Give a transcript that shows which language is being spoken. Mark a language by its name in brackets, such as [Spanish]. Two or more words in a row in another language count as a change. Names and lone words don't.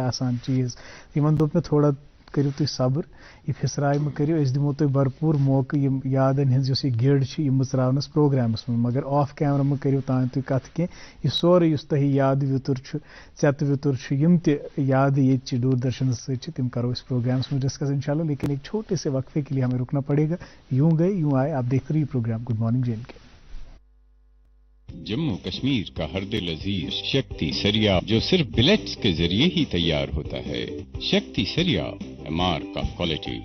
[Kashmiri] آسان چیٖز تِمن دوٚپ مےٚ تھوڑا کٔرِو تُہۍ صبر یہِ پھسراے مہٕ کٔرِو أسۍ دِمو تۄہہِ بھرپوٗر موقعہٕ یِم یادن ہٕنٛز یۄس یہِ گِڑ چھِ یہِ مٕژراونَس پروگرامس منٛز مگر [English] off camera [Kashmiri] مہٕ کٔرِو تانۍ تُہۍ کتھ کینٛہہ یہِ سورُے یُس تۄہہِ یادٕ وِتُر چھُ ژٮ۪تہٕ وِتُر چھُ یِم تہِ یادٕ ییٚتہِ چہِ دوردرشنس سۭتۍ چھِ تِم کرو أسۍ پروگرامس منٛز ڈسکس انشاءاللہ [Urdu] لیکن ایک چھوٹے سے وقفے کے لیے ہمیں رکنا پڑے گا یوں گئے یوں آئے آپ دیکھ رہے پروگرام [Kashmiri] گڈ مارننگ جے این کے جموں کشمیر کا ہر دل عزیز شکتی سریا جو صرف بلیٹس کے ذریعے ہی تیار ہوتا ہے شکتی سریا MR کا کوالٹی.